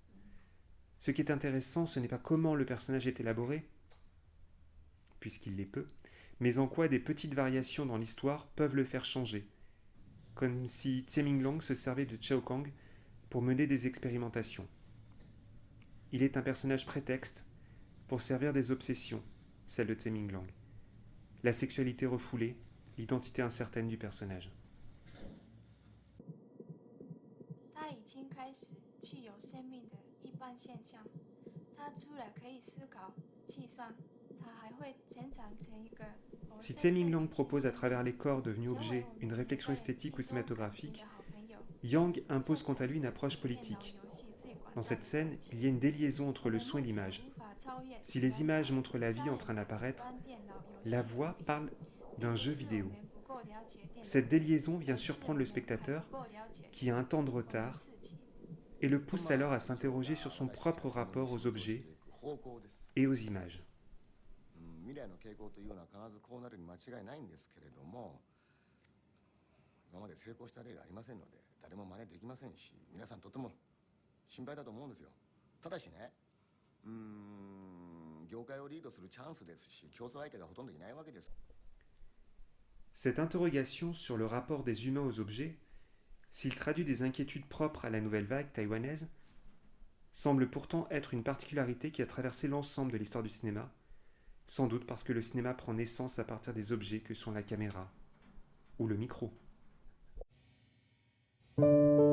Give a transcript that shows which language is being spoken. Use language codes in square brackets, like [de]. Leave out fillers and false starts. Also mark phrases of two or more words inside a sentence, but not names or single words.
[fr] Ce qui est intéressant, ce n'est pas comment le personnage est élaboré, puisqu'il l'est peu, mais en quoi des petites variations dans l'histoire peuvent le faire changer, comme si Tsai-Ming Liang se servait de Xiao Kang pour mener des expérimentations. Il est un personnage prétexte pour servir des obsessions, celle de Tsai-Ming Liang. La sexualité refoulée, l'identité incertaine du personnage. [zh] 它已经开始具有生命的一般现象。它除了可以思考、计算，它还会成长成一个。 [fr] Si Tsai-Ming Liang propose à travers les corps devenus objets une réflexion esthétique ou cinématographique, Yang impose quant à lui une approche politique. Dans cette scène, il y a une déliaison entre le son et l'image. Si les images montrent la vie en train d'apparaître, la voix parle d'un jeu vidéo. Cette déliaison vient surprendre le spectateur, qui a un temps de retard, et le pousse alors à s'interroger sur son propre rapport aux objets et aux images. [ja] 未来の傾向というのは必ずこうなるに間違いないんですけれども、今まで成功した例がありませんので誰も真似できませんし、皆さんとても心配だと思うんですよ。ただしね、業界をリードするチャンスですし、競争相手がほとんどいないわけです。 [fr] Cette interrogation sur le rapport des humains aux objets, s'il traduit des inquiétudes propres à la nouvelle vague taïwanaise, semble pourtant être une particularité qui a traversé l'ensemble de l'histoire du cinéma, sans doute parce que le cinéma prend naissance à partir des objets que sont la caméra ou le micro.